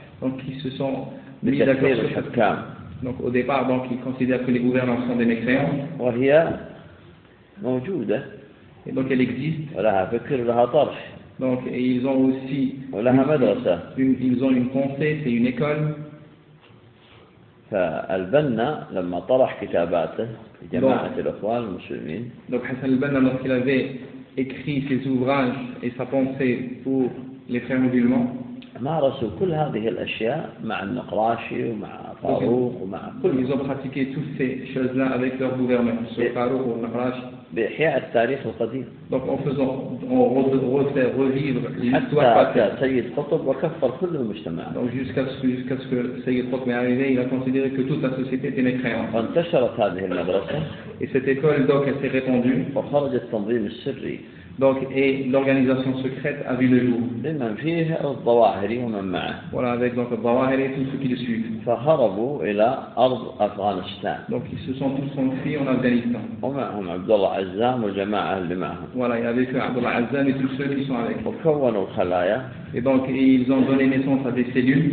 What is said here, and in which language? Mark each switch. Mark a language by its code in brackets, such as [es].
[fr] Donc ils se sont mis d'accord sur cette cam. Donc au départ, donc ils considèrent que les gouvernants sont des mécréants. [ar] وهي موجودة. [fr] Et donc elle existe. [ar] ولها فكر ولها طرح. [fr] Donc et ils ont aussi. [ar] ولها مدرسة. [fr] Ils ont une pensée, c'est une école. [ar] فالبنا لما طرح كتاباته لجماعة الأخوان المسلمين. [fr] Donc Hassan al-Banna lorsqu'il avait écrit ses ouvrages et sa pensée pour les frères musulmans. [ar] مارسوا كل هذه الأشياء مع النقراشي ومع فاروق ومع. [fr] Ils ont pratiqué toutes ces choses-là avec leur gouverneur, sur Farouk et Nakhrashi. [ar] بإحياء التاريخ القديم. [fr] Donc en faisant, en revivre l'histoire passée. [ar] حتى سيد قطب وكفر كل المجتمع. [fr] Donc jusqu'à ce que سيد قطب est arrivé, il a considéré que toute la société était mécréante. [ar] وانتشرت هذه المدرسة. [fr] Et cette école donc elle s'est répandue. [ar] وخرج التنظيم السري. [fr] Donc et l'organisation secrète a vu le jour. [ar] لمن فيه الظواهري ومن معه. [fr] Voilà avec donc الظواهري et tous ceux qui le suivent. [ar] فهربوا إلى أرض أفغانستان. [fr] Donc ils se sont tous enfuis en Afghanistan. [ar] ومعهم عبد الله عزام وجماعة اللي معهم. [fr] Voilà, il y avait عبد الله عزام et tous ceux qui sont avec. [ar] وكونوا الخلايا. [fr] Et donc et ils ont donné naissance à des cellules.